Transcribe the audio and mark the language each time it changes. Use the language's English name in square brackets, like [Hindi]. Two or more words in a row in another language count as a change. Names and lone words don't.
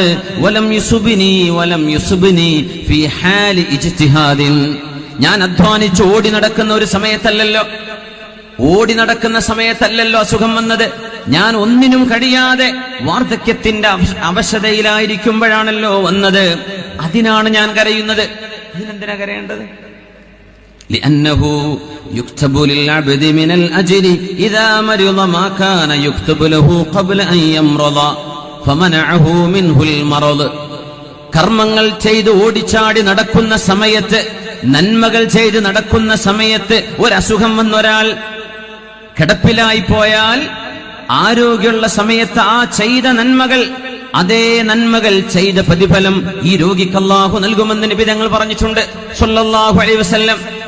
[Arabic] ولم يصبني في حال اجتهاد, [Malayalam] ഞാൻ അധ്വാനിച്ച് ഓടി നടക്കുന്ന ഒരു സമയത്തല്ലല്ലോ, അസുഖം വന്നത്. ഞാൻ ഒന്നിനും കഴിയാതെ വാർദ്ധക്യത്തിന്റെ അവശതയിലായിരിക്കുമ്പോഴാണല്ലോ വന്നത്. അതിനാണ് ഞാൻ കരയുന്നത്. അതിനെന്തിനാ കരയേണ്ടത്? [Arabic] لأنه يكتب للعبد من الأجر إذا مرض ما كان يكتب له قبل أن يمرض فمنعه منه المرض. [Malayalam] കർമ്മങ്ങൾ ചെയ്ത് ഓടിച്ചാടി നടക്കുന്ന സമയത്ത്, നന്മകൾ ചെയ്ത് നടക്കുന്ന സമയത്ത് ഒരസുഖം വന്നൊരാൾ കിടപ്പിലായി പോയാൽ, ആരോഗ്യമുള്ള സമയത്ത് ആ ചെയ്ത നന്മകൾ, അതേ നന്മകൾ ചെയ്ത പ്രതിഫലം ഈ രോഗിക്ക് അല്ലാഹു നൽകുമെന്ന് നബി തങ്ങൾ പറഞ്ഞിട്ടുണ്ട് [Arabic] صلى الله عليه وسلم.